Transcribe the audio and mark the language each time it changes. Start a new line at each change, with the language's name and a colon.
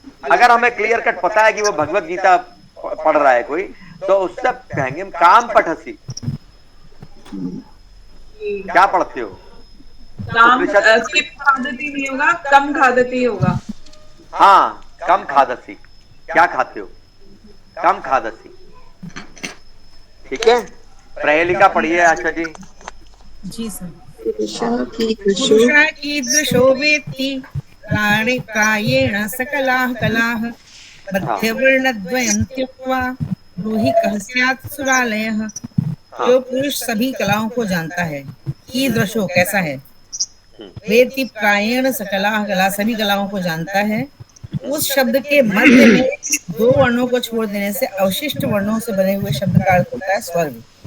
Hindi: अगर हमें clear cut पता है कि वो भगवत गीता पढ़ रहा है कोई, तो उससे कहेंगे
Sanskrit: काम पठसी,
Hindi: क्या पढ़ते हो। काम सिर्फ खादती नहीं होगा, कम खादती होगा। हाँ,
Sanskrit: कम खादसी,
Hindi: क्या खाते हो, कम खादसी। ठीक है, प्रहेलिका पढ़िए आशा जी। जी सर।
Sanskrit: कीदृशो पुरुषः कीदृशो वेत्ति प्राणेन सकलाः कलाः मध्यवर्णद्वयं त्यक्त्वा ब्रूहि कः स्यात् सुरालयः।
Hindi: जो पुरुष सभी कलाओं को जानता है, कीदृशो कैसा है,
Sanskrit: वेत्ति प्रायेण सकलाः कला
Hindi: सभी कलाओं को जानता है, उस शब्द के मध्य में दो वर्णों को छोड़ देने से अवशिष्ट वर्णों से बने हुए शब्द का अर्थ होता है स्वर्ग।